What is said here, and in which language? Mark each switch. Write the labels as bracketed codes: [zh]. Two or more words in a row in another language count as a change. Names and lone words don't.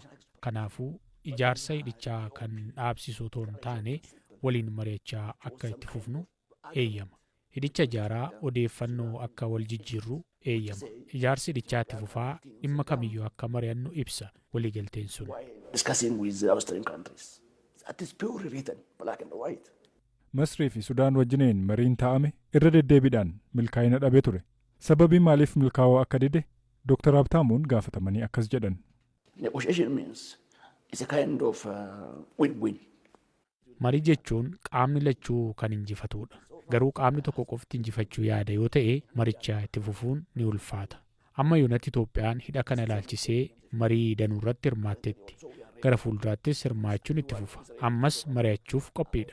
[om] Kanaafuu ijaarsa hidhichaa kan dhaabsisu otoo hin taane waliin mari'achaa akka itti fufnu eeyyama. Hidhicha ijaaraa odeeffannoo akka wal jijjiirru eeyyama. Ijaarsi hidhichaa itti fufaa dhimma kamiyyuu akka mari'annu ibsa waliigalteen sun. [en] Discussing with the Australian countries. That is purely written, black and white. [om] Masrii fi Sudaan wajjineen mariin taa'ame irra deddeebiidhaan milkaa'ina dhabee ture. Sababii maaliif milkaa'uu akka dide Dr. Habtaamuun gaafatamanii akkas jedhan. [en] Negotiation means it's a kind of win-win. [om] Marii jechuun qaamni lachuu kan injifatudha. Garuu qaamni tokko qofti injifachuu yaada yoo ta'e maricha itti fufuun ni ulfaata. Amma yoonatti Itoophiyaan hidha kana ilaalchisee marii danuu irratti hirmaatteetti. Gara fuulduraattis hirmaachuun itti fufa. Ammas mari'achuuf qophiidha.